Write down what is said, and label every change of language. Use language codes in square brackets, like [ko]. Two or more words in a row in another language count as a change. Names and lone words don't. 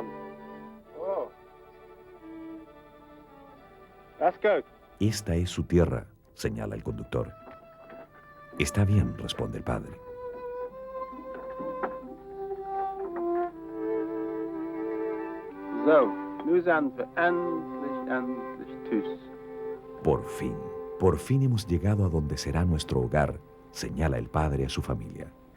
[de] Oh. Das geht. [es] Esta es su tierra, señala el conductor. Está bien, responde el padre. [nl] So, nu zijn we endlich thuis. [es] Por fin hemos llegado a donde será nuestro hogar, señala el padre a su familia.